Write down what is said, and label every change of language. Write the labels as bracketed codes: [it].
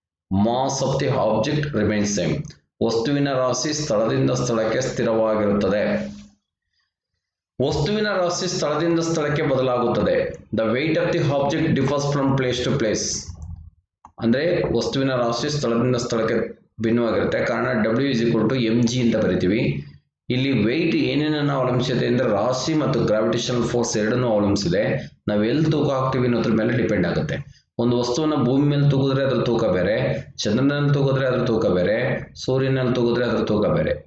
[en] Mass of the object remains same. [kn] ವಸ್ತುವಿನ ರಾಶಿ ಸ್ಥಳದಿಂದ ಸ್ಥಳಕ್ಕೆ ಸ್ಥಿರವಾಗಿರುತ್ತದೆ. ವಸ್ತುವಿನ ರಾಶಿ ಸ್ಥಳದಿಂದ ಸ್ಥಳಕ್ಕೆ ಬದಲಾಗುತ್ತದೆ. [en] The weight of the object differs from place to place. [kn] ಅಂದ್ರೆ ವಸ್ತುವಿನ ರಾಶಿ ಸ್ಥಳದಿಂದ ಸ್ಥಳಕ್ಕೆ ಭಿನ್ನವಾಗಿರುತ್ತೆ. ಕಾರಣ W = mg ಅಂತ ಬರಿತೀವಿ. ಇಲ್ಲಿ ವೆಯ್ಟ್ ಏನೇನನ್ನು ಅವಲಂಬಿಸಿದೆ ಅಂದ್ರೆ ರಾಶಿ ಮತ್ತು ಗ್ರಾವಿಟೇಷನಲ್ ಫೋರ್ಸ್ ಎರಡನ್ನೂ ಅವಲಂಬಿಸಿದೆ. ನಾವು ಎಲ್ಲಿ ತೂಕ ಹಾಕ್ತೀವಿ ಅನ್ನೋದ್ರ ಮೇಲೆ ಡಿಪೆಂಡ್ ಆಗುತ್ತೆ. ಒಂದು ವಸ್ತುವನ್ನ ಭೂಮಿ ಮೇಲೆ ತೂಗಿದ್ರೆ ಅದ್ರ ತೂಕ ಬೇರೆ, ಚಂದ್ರನಲ್ಲಿ ತೂಗಿದ್ರೆ ಅದ್ರ ತೂಕ ಬೇರೆ, ಸೂರ್ಯನಲ್ಲಿ ತೂಗಿದ್ರೆ ಅದ್ರ ತೂಕ ಬೇರೆ.